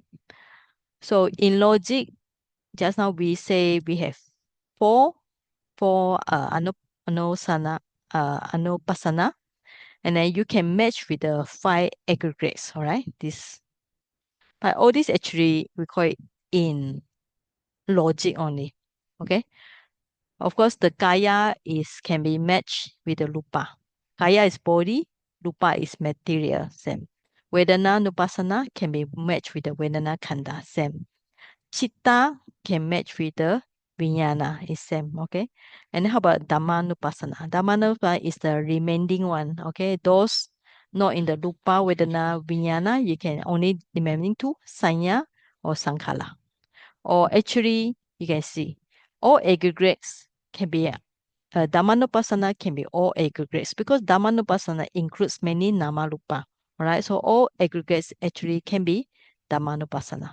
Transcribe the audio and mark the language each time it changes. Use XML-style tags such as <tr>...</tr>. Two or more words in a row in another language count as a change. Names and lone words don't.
<en>So in logic, just now we say we have four, four anupassana, and then you can match with the five aggregates. All right. But all this actually we call it in logic only. Okay. Of course, the kaya is can be matched with the rupa. Kaya is body, rupa is material, same.</en> <pi>Vedana nupassana</pi> <en>can be matched with the</en> <pi>Vedana khanda,</pi> <en>same. Chitta can match with the vijnana, is same, okay? And how about Dhammanupassana? Dhammanupassana is the remaining one, okay? Those not in the</en> <pi>rupa, Vedana, vijnana,</pi> <en>you can only remaining to sanya or sankala. Or actually, you can see all aggregates can be Dhammanupassana can be all aggregates because Dhammanupassana includes many Namarupa. Alright, so all aggregates actually can be Dhammanupassana.</en>